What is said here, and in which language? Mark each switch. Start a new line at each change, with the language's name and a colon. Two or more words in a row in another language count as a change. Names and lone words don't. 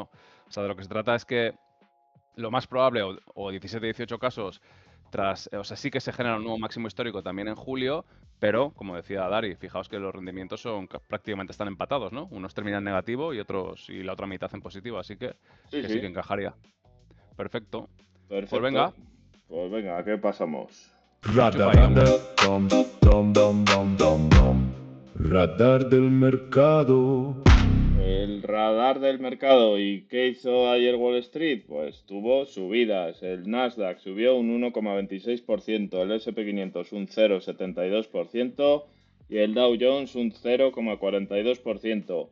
Spanish: O sea, de lo que se trata es que lo más probable, o 17, 18 casos, o sea, sí que se genera un nuevo máximo histórico también en julio, pero, como decía Dari, fijaos que los rendimientos prácticamente están empatados, ¿no? Unos terminan en negativo y otros, y la otra mitad en positivo, así Sí, que sí sí, que encajaría. Perfecto. Pues perfecto. venga, Pues venga, ¿a qué pasamos? enchufa ahí. Radar, dom, dom, dom, dom, dom, dom. Radar del mercado. El radar del mercado. ¿Y qué hizo ayer Wall Street? Pues tuvo subidas. El Nasdaq subió un 1,26%, el SP500 un 0,72% y el Dow Jones un 0,42%.